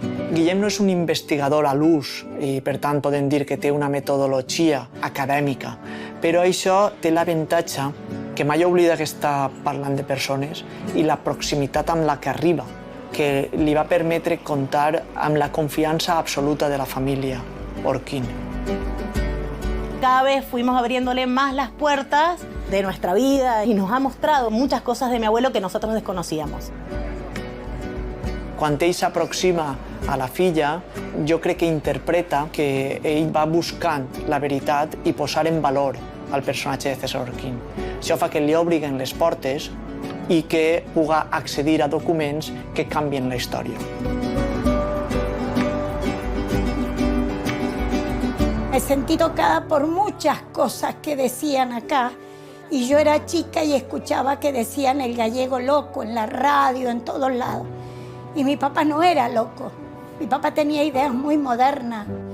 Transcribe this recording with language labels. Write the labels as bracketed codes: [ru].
[ca] Guillem no és un investigador a l'ús i, per tant, podem dir que té una metodologia acadèmica, però això té l'avantatge que mai oblida que està parlant de persones i la proximitat amb la que arriba, que li va permetre comptar amb la confiança absoluta de la família Orquín. [es] Cada vez fuimos abriéndole más las puertas de nuestra vida y nos ha mostrado muchas cosas de mi abuelo que nosotros desconocíamos. [ca] Quan ell s'aproxima a la filla, jo crec que interpreta que ell va buscant la veritat i posar en valor al personatge de César Orquín. Això fa que li obriguen les portes i que puga accedir a documents que canvien la història. [es] Me sentí tocada por muchas cosas que decían acá Y yo era chica y escuchaba que decían el gallego loco en la radio, en todos lados. Y mi papá no era loco. Mi papá tenía ideas muy modernas.